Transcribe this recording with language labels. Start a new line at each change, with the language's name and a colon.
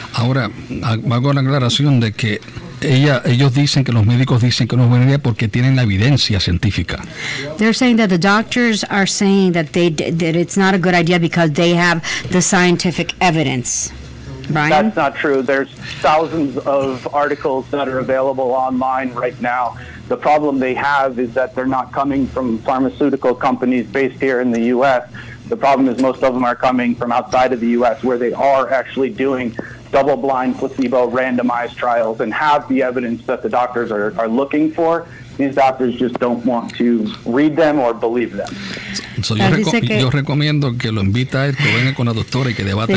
Spanish: Ahora hago la aclaración de que ellos dicen, que los médicos dicen que no es buena idea porque tienen la evidencia científica.
English: They're saying that the doctors are saying that it's not a good idea because they have the scientific evidence. Brian? That's not true. There's thousands of articles that are available online right now. The problem they have is that they're not coming from pharmaceutical companies based here in the U.S. The problem is most of them are coming from outside of the U.S. where they are actually doing double-blind, placebo, randomized trials and have the evidence that the doctors are looking for. These doctors just don't want to read them or believe them.
Spanish: So yo recomiendo que lo invita a él, que venga con la doctora y que debatan.